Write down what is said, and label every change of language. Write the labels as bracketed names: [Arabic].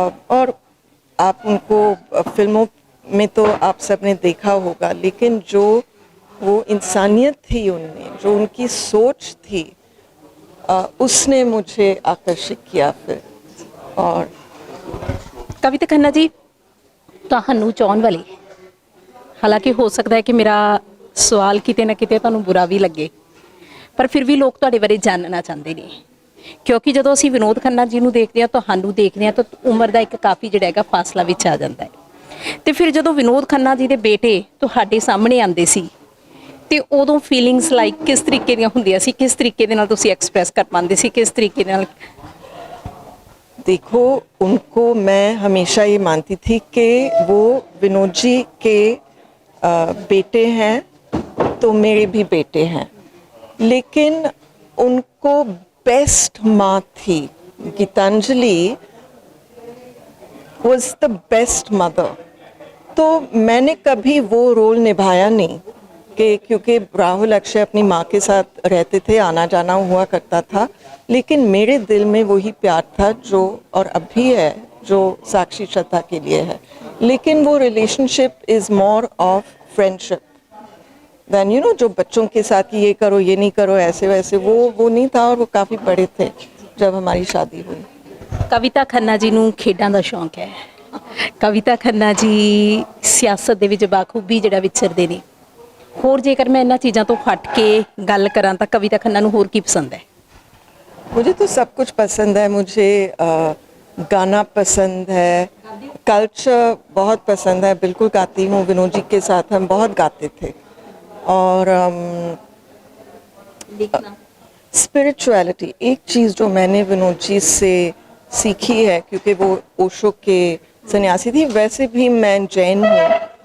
[Hindi] और आप उनको फिल्मों में तो आप सबने देखा होगा, लेकिन जो वो इंसानियत थी उनमें, जो उनकी सोच थी, उसने मुझे आकर्षित किया फिर। और [Punjabi] ਕਵਿਤਾ ਖੰਨਾ ਜੀ, ਤੁਹਾਨੂੰ ਚਾਹੁਣ ਵਾਲੇ, ਹਾਲਾਂਕਿ ਹੋ ਸਕਦਾ ਹੈ ਕਿ ਮੇਰਾ ਸਵਾਲ ਕਿਤੇ ਨਾ ਕਿਤੇ ਤੁਹਾਨੂੰ ਬੁਰਾ ਵੀ ਲੱਗੇ, ਪਰ ਫਿਰ ਵੀ ਲੋਕ ਤੁਹਾਡੇ ਬਾਰੇ ਜਾਣਨਾ ਚਾਹੁੰਦੇ ਨੇ, ਕਿਉਂਕਿ ਜਦੋਂ ਅਸੀਂ ਵਿਨੋਦ ਖੰਨਾ ਜੀ ਨੂੰ ਦੇਖਦੇ ਹਾਂ, ਤੁਹਾਨੂੰ ਦੇਖਦੇ ਹਾਂ, ਤਾਂ ਉਮਰ ਦਾ ਇੱਕ ਕਾਫੀ ਜਿਹੜਾ ਹੈਗਾ ਫਾਸਲਾ ਵਿੱਚ ਆ ਜਾਂਦਾ ਹੈ। ਤੇ ਫਿਰ ਜਦੋਂ ਵਿਨੋਦ ਖੰਨਾ ਜੀ ਦੇ ਬੇਟੇ ਤੁਹਾਡੇ ਸਾਹਮਣੇ ਆਉਂਦੇ ਸੀ, ਤੇ ਉਦੋਂ ਫੀਲਿੰਗਸ ਲਾਈਕ ਕਿਸ ਤਰੀਕੇ ਦੀਆਂ ਹੁੰਦੀਆਂ ਸੀ, ਕਿਸ ਤਰੀਕੇ ਦੇ ਨਾਲ ਤੁਸੀਂ ਐਕਸਪ੍ਰੈਸ ਕਰ ਪਾਉਂਦੇ ਸੀ, ਕਿਸ ਤਰੀਕੇ ਦੇ ਨਾਲ? [Hindi] देखो, उनको मैं हमेशा ये मानती थी कि वो विनोद जी के बेटे हैं तो मेरे भी बेटे हैं, लेकिन उनको बेस्ट माँ थी। [English] Gitanjali was the best mother. [Hindi] तो मैंने कभी वो रोल निभाया नहीं कि क्योंकि राहुल अक्षय अपनी माँ के साथ रहते थे, आना जाना हुआ करता था, लेकिन मेरे दिल में वही प्यार था जो और अब भी है, जो साक्षी श्रद्धा के लिए है। लेकिन वो [English] relationship is more of friendship than you know, [Hindi] जो बच्चों के साथ कि ये करो ये नहीं करो ऐसे वैसे, वो नहीं था। और वो काफ़ी बड़े थे जब हमारी शादी हुई। [Punjabi] ਕਵਿਤਾ ਖੰਨਾ ਜੀ ਨੂੰ ਖੇਡਾਂ ਦਾ ਸ਼ੌਂਕ ਹੈ। ਕਵਿਤਾ ਖੰਨਾ ਜੀ ਸਿਆਸਤ ਦੇ ਵਿੱਚ ਬਾਖੂਬੀ ਜਿਹੜਾ ਵਿਚਰਦੇ ਨੇ। ਹੋਰ ਜੇਕਰ ਮੈਂ ਇਹਨਾਂ ਚੀਜ਼ਾਂ ਤੋਂ ਹਟ ਕੇ ਗੱਲ ਕਰਾਂ ਤਾਂ ਕਵਿਤਾ ਖੰਨਾ ਨੂੰ ਹੋਰ ਕੀ ਪਸੰਦ ਹੈ? [Hindi] मुझे तो सब कुछ पसंद है। मुझे गाना पसंद है, कल्चर बहुत पसंद है, बिल्कुल गाती हूँ। विनोद जी के साथ हम बहुत गाते थे। और स्पिरिचुअलिटी एक चीज़ जो मैंने विनोद जी से सीखी है, क्योंकि वो ओशो के सन्यासी थी, वैसे भी मैं जैन हूँ।